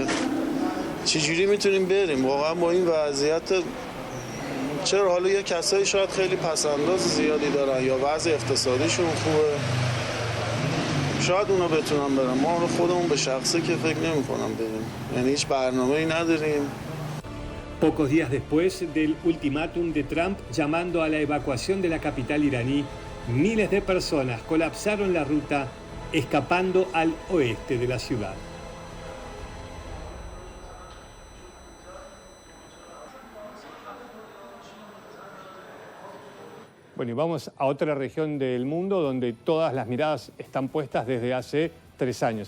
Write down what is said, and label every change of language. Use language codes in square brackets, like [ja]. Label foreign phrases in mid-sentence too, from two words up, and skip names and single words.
[fa] چجوری میتونیم بریم؟ واقعا با این وضعیت چرا حالا یه کسایی شاید خیلی پسنداز زیادی دارن یا وضع اقتصادیشون خوبه، شاید اونا بتونن برن، ما رو خودمون به شخصه که فکر نمی‌کنم بریم، یعنی هیچ برنامه‌ای نداریم. [es] Pocos días después del ultimátum de Trump llamando a la evacuación de la capital iraní, miles de personas colapsaron la ruta escapando al oeste de la ciudad. Bueno, y vamos a otra región del mundo donde todas las miradas están puestas desde hace 3 años.